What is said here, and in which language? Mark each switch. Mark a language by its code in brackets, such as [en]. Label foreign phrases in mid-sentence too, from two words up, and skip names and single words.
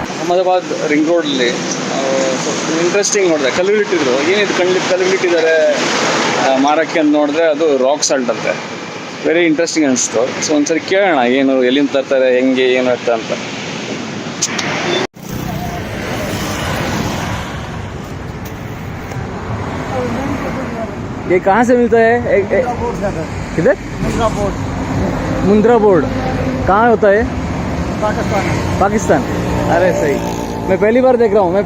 [kn] ಅಹಮದಾಬಾದ್ ರಿಂಗ್ ರೋಡಲ್ಲಿ ಇಂಟ್ರೆಸ್ಟಿಂಗ್ ನೋಡಿದೆ. ಕಲ್ಲುಗಳಿಟ್ಟಿದ್ರು, ಏನಿದು ಕಲ್ಲುಗಳಿಟ್ಟಿದ್ದಾರೆ ಮಾರಕ್ಕೆ ಅಂತ ನೋಡಿದ್ರೆ ಅದು [en] rock salt [kn] ಅಂತೆ. [en] very interesting ಅನಿಸ್ತು. [kn] ಸೊ ಒಂದ್ಸರಿ ಕೇಳೋಣ ಏನು, ಎಲ್ಲಿಂದ ತರ್ತಾರೆ, ಹೆಂಗೆ ಏನು ಅಂತ. [hi] ये कहाँ से मिलता है? किधर? मुंद्रा बोर्ड कहाँ होता है? पाकिस्तान. अरे सही. मैं पहली बार देख रहा हूँ.